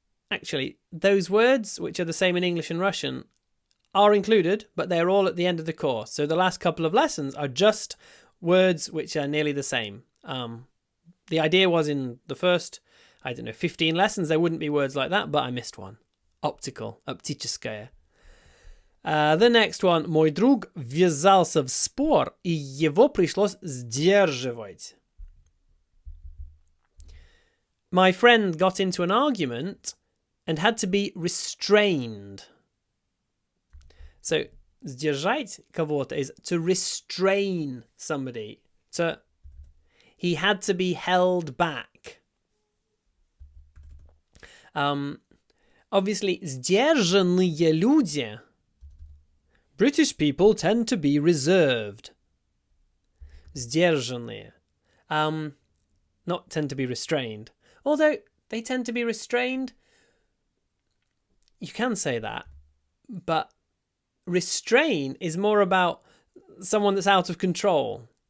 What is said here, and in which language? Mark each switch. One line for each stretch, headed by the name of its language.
English: Actually, those words which are the same in English and Russian are included, but they're all at the end of the course. So the last couple of lessons are just words which are nearly the same. The idea was in the first, 15 lessons, there wouldn't be words like that, but I missed one. Optical, оптическая. The next one.
Russian: Мой друг ввязался в спор, и его пришлось сдерживать.
English: My friend got into an argument and had to be restrained. So, сдержать кого-то is to restrain somebody. He had to be held back.
Russian: Obviously, сдержанные люди.
English: British people tend to be reserved.
Russian: Сдержанные.
English: Not tend to be restrained. Although they tend to be restrained, you can say that. But restrain is more about someone that's out of control.